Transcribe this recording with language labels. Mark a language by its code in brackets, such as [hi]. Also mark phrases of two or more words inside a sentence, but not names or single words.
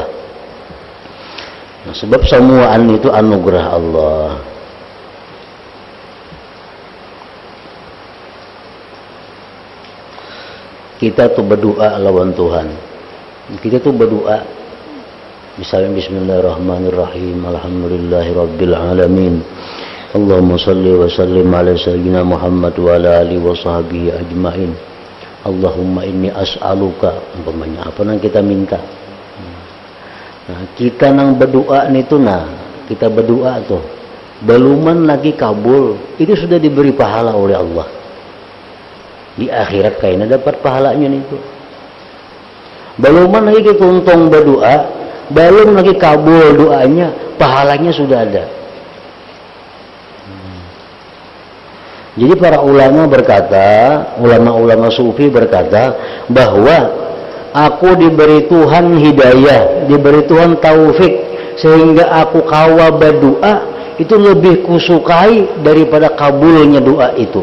[bjn] Nah, sebab semuaan itu anugerah Allah. Kita tuh berdoa lawan Tuhan. Kita tuh berdoa misalnya [ar] بسم الله الرحمن الرحيم، الحمد لله رب العالمين، اللهم صل وسلم على سيدنا محمد وعلى آله وصحبه أجمعين، اللهم إني أسألك, [bjn] umpamanya apa yang kita minta. Nah, kita nang berdoa nih tuh, kita berdoa tuh beluman lagi kabul, itu sudah diberi pahala oleh Allah. Di akhirat kayaknya dapat pahalanya nih tuh. Beluman lagi kita untung berdoa, belum lagi kabul doanya, pahalanya sudah ada. Jadi para ulama berkata, ulama-ulama sufi berkata bahwa aku diberi Tuhan hidayah, diberi Tuhan taufik, sehingga aku kawa berdoa itu lebih kusukai daripada kabulnya doa itu.